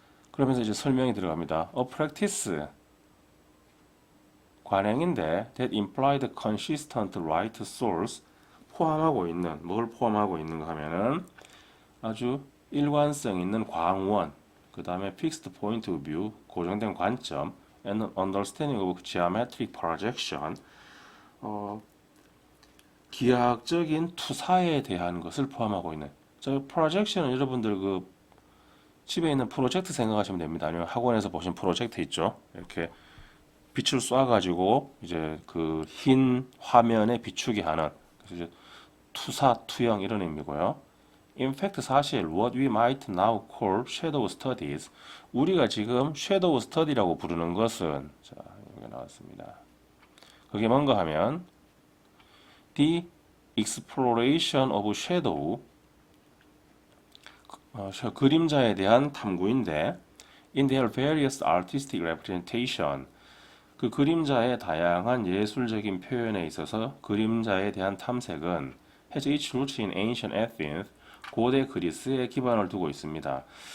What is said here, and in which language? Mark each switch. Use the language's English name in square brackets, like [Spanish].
[Korean] 그러면서 이제 설명이 들어갑니다. [English] A practice, [Korean] 관행인데 [English] that implied consistent right source, [Korean] 뭘 포함하고 있는가 하면은 아주 일관성 있는 광원, 그 다음에 [English] fixed point of view, [Korean] 고정된 관점, [English] and understanding of geometric projection, [Korean] 기하학적인 투사에 대한 것을 포함하고 있는. 저 프로젝션은 여러분들 집에 있는 프로젝트 생각하시면 됩니다. 아니면 학원에서 보신 프로젝트 있죠. 이렇게 빛을 쏴가지고 이제 그 흰 화면에 비추게 하는 그래서 이제 투사, 투영 이런 의미고요. [English] In fact, [Korean] 사실 [English] what we might now call shadow studies [Korean] 우리가 지금 shadow study라고 부르는 것은 자, 여기 나왔습니다. 그게 뭔가 하면 [English] the exploration of shadow [Korean] 그림자에 대한 탐구인데 [English] in their various artistic representation [Korean] 그 그림자의 다양한 예술적인 표현에 있어서 그림자에 대한 탐색은 [English] has its roots in ancient Athens [Korean] 고대 그리스에 기반을 두고 있습니다.